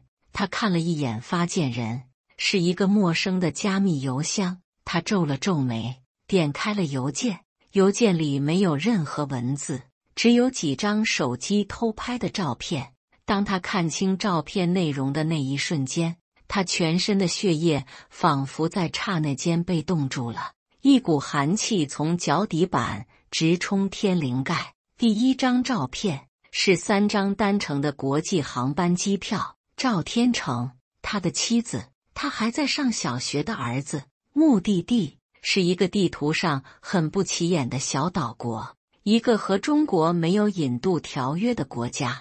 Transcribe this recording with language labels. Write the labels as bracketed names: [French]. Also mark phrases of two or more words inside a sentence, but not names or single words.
[Chinese] 他看了一眼發件人，是一個陌生的加密郵箱。他皺了皺眉，點開了郵件。郵件裡沒有任何文字，只有幾張手機偷拍的照片。當他看清照片內容的那一瞬間，他全身的血液仿佛在剎那間被凍住了，一股寒氣從腳底板直衝天靈蓋。第一張照片是3張單程的國際航班機票，趙天成，他的妻子，他還在上小學的兒子。目的地是一個地圖上很不起眼的小島國，一個和中國沒有引渡條約的國家。